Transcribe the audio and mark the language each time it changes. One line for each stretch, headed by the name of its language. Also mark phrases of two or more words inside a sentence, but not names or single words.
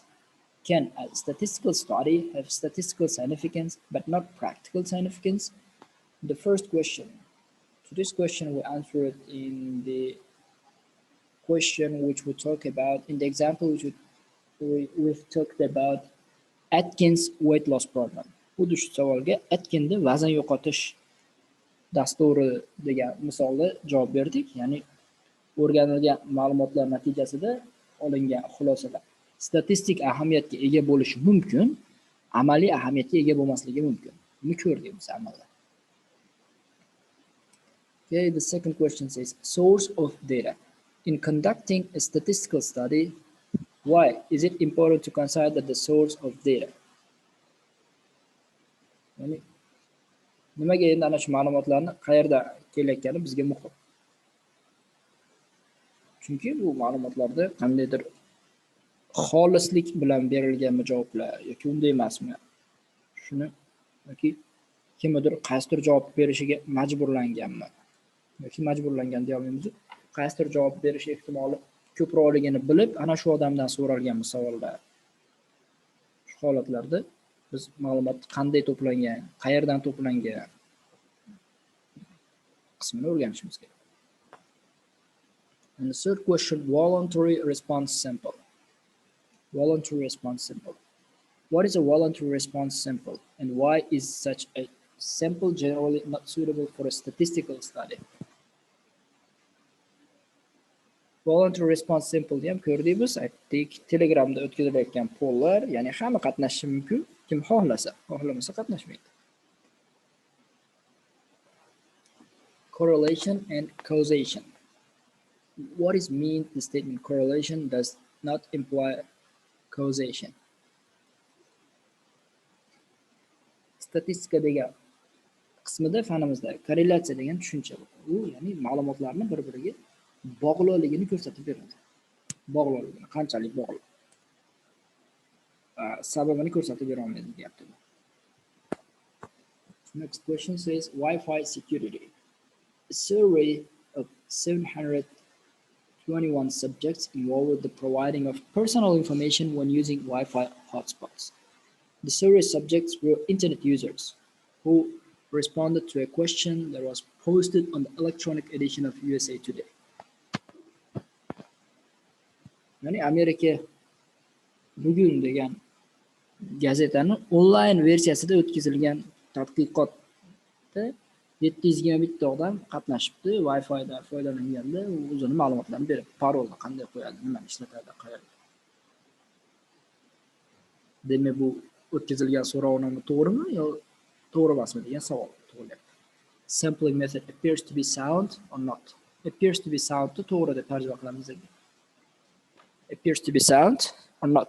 English: Can a statistical study have statistical significance but not practical significance? The first question. To this question we answer it in the question which we talk about, in the example which we've talked about Atkins weight loss program.
Uzbek: Xuddi shu savolga Atkinda vazn yo'qotish dasturi degan misolda javob berdik. Ya'ni o'rganilgan ma'lumotlar natijasida olingan xulosalar statistik ahamiyatga ega bo'lishi mumkin, amaliy ahamiyatga ega bo'lmasligi mumkin. Buni ko'rdik biz amalda.
English: Okay, the second question says source of data. In conducting a statistical study, why is it important to consider the source of data?
Uzbek: Ya'ni nimaga endi ana shu ma'lumotlarni qayerda kelayotgani bizga muhim. Chunki bu ma'lumotlarda qandaydir xolislik bilan berilganmi javoblar yoki unday emasmi? Shuni yoki kimdir qaysidir javob berishiga majburlanganmi? Yoki majburlangan deya olmaymiz. Qaysidir javob berish ehtimoli ko'proqligini bilib, ana shu odamdan so'ralgan savollar. Shu holatlarda biz ma'lumot qanday to'plangan, qayerdan to'plangan qismini o'rganishimiz kerak.
English: And the third question, voluntary response sample. Voluntary response sample. What is a voluntary response sample and why is such a sample generally not suitable for a statistical study? Voluntary response sample
Uzbek: ham ko'rdik biz, aytdik. Telegramda o'tkazilayotgan pollar, ya'ni hamma qatnashishi mumkin, kim xohlasa, xohlamasa qatnashmaydi.
English: Correlation and causation. What is mean the statement correlation does not imply causation?
Uzbek: Statistika degan qismida fanimizda korrelyatsiya degan tushuncha bor. U ya'ni ma'lumotlarni bir-biriga bog'liqligini ko'rsatib beradi. Bog'liqligini, qanchalik bog'liq. Sababini ko'rsatib bera olmaydi deyapti.
English: Next question says Wi-Fi security. A survey of 721 subjects involved the providing of personal information when using Wi-Fi hotspots. The survey subjects were internet users who responded to a question that was posted on the electronic edition of USA Today.
Uzbek: Ya'ni Amerika bugun degan gazetani onlayn versiyasida o'tkazilgan tadqiqotda 700 ga bitta odam qatnashibdi, Wi-Fi dan foydalanganda o'zini ma'lumotlarini berib, parolni qanday qo'yadi, nimani ishlatadi, qayerda. Demak, bu o'tkazilgan so'rovnoma to'g'rimi yo to'g'ri emasmi degan savol tug'ilyapti.
English: Sampling method appears to be sound or not? Appears to be sound
Uzbek: to'g'ri deb tarjima qilamiz.
English: Appears to be sound or not?